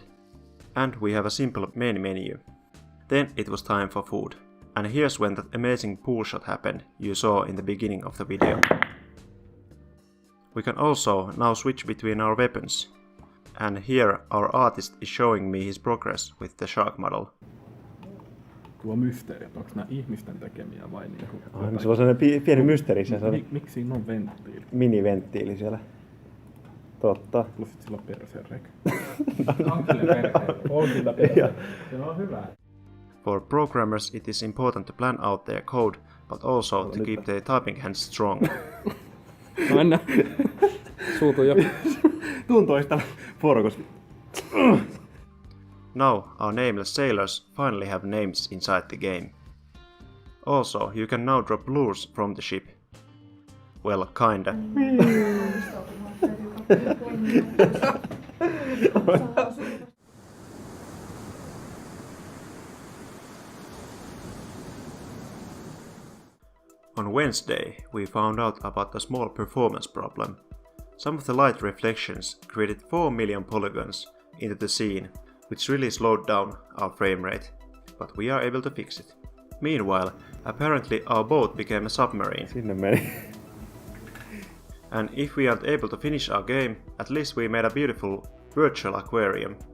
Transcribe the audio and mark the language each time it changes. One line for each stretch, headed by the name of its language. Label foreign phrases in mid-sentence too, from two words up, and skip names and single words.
English: And we have a simple main menu. Then it was time for food. And here's when that amazing pool shot happened you saw in the beginning of the video. We can also now switch between our weapons. And here our artist is showing me his progress with the shark model.
Finnish: Tuo mysteeri, onko nämä ihmisten tekemiä vai niinku... Se on sellainen pieni mysteeri. Miksi siinä on venttiili? Miniventtiili siellä. Totta. Plus sit sillä on persereikä. On kyllä persereikä. On kyllä persereikä. Se on hyvä.
English: For programmers it is important to plan out their code, but also to keep their typing hands strong.
Finnish: Anna. Suutu jo. Tuntoista porukos.
English: Now our nameless sailors finally have names inside the game. Also, you can now drop lures from the ship. Well, kinda. On Wednesday, we found out about a small performance problem. Some of the light reflections created 4 million polygons into the scene, which really slowed down our frame rate, but we are able to fix it. Meanwhile, apparently our boat became a submarine.
Finnish: Sinne meni.
English: And if we aren't able to finish our game, at least we made a beautiful virtual aquarium.